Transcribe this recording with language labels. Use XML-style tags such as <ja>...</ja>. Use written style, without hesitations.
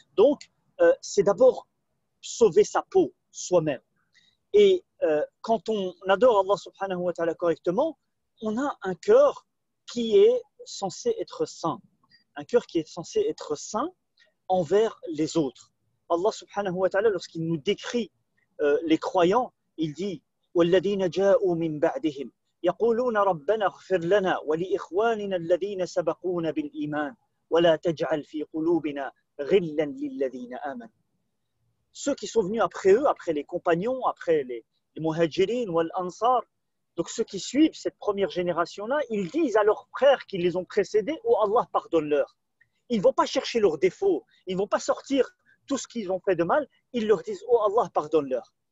<fr>Donc c'est d'abord sauver sa peau soi-même. Et quand on adore Allah subhanahu wa ta'ala correctement, on a un cœur qui est censé être saint. Un cœur qui est censé être saint envers les autres. Allah subhanahu wa ta'ala, lorsqu'il nous décrit les croyants, il dit</fr> <ar>وَالَّذِينَ جَاءُوا مِن بَعْدِهِمْ يَقُولُونَ رَبَّنَا اغْفِرْ لَنَا وَلِإِخْوَانِنَا الَّذِينَ سَبَقُونَا بِالْإِيمَانِ وَلَا تَجْعَلْ فِي قُلُوبِنَا غِلًّا لِلَّذِينَ آمَنُوا.</ar> <fr>Ceux qui sont venus après eux, après les compagnons, après les muhajirin ou al-ansar, donc ceux qui suivent cette première génération-là, ils disent à leurs frères qui les ont précédés, oh Allah, pardonne-leur. Ils ne vont pas chercher leurs défauts, ils ne vont pas sortir tout ce qu'ils ont fait de mal, ils leur disent, oh Allah, pardonne-leur.</fr>